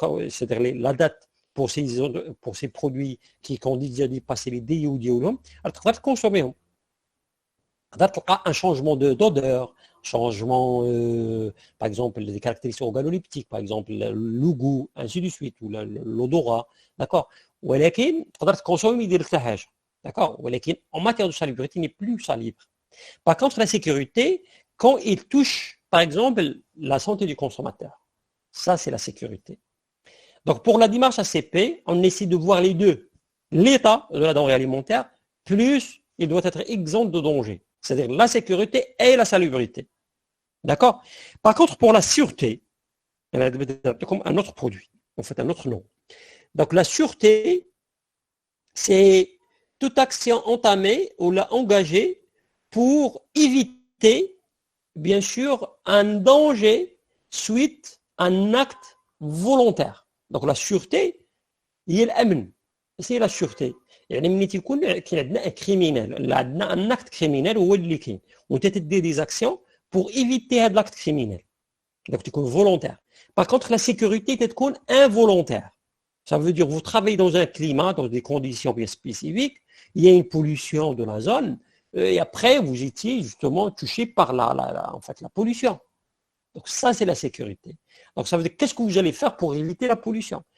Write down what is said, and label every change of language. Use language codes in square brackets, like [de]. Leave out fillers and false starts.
[fr] c'est-à-dire la date pour ces produits qui ont déjà dépassé les DIO [ar] ديالهم تقدر تكونسوميهم [fr] un changement d'odeur, changement, par exemple, des caractéristiques organoleptiques, par exemple, le goût, ainsi de suite, ou l'odorat, d'accord. [ar] ولكن تقدر تكونسومي ما يدير لك حتى حاجه [fr] d'accord. [ar] ولكن [fr] en matière de salubrité il n'est plus salubre. Par contre la sécurité quand il touche par exemple la santé du consommateur, ça c'est la sécurité. Donc pour la démarche ACP on essaie de voir les deux, l'état de la denrée alimentaire plus il doit être exempt de danger. C'est-à-dire la sécurité et la salubrité. D'accord? Par contre, pour la sûreté, comme un autre produit, en fait un autre nom. Donc la sûreté, c'est toute action entamée ou engagée pour éviter, bien sûr, un danger suite à un acte volontaire. Donc la sûreté, il y a l'amn, c'est la sûreté. [ar] يعني ملي تيكون كاين عندنا كريمينال عندنا ان اكت كريمينال هو اللي كاين وانت تدير دي زاكسيون بور ايفيتي هاد لاكت كريمينال دونك تكون فولونتير. [fr] Par contre la sécurité [ar] تكون [fr] involontaire. Ça veut dire vous travaillez dans un climat, dans des conditions bien spécifiques, il y a une pollution de la zone, et après, vous étiez justement touché par en fait, la pollution. Donc ça, c'est la sécurité. Donc ça veut dire, qu'est-ce que vous allez faire pour éviter la pollution?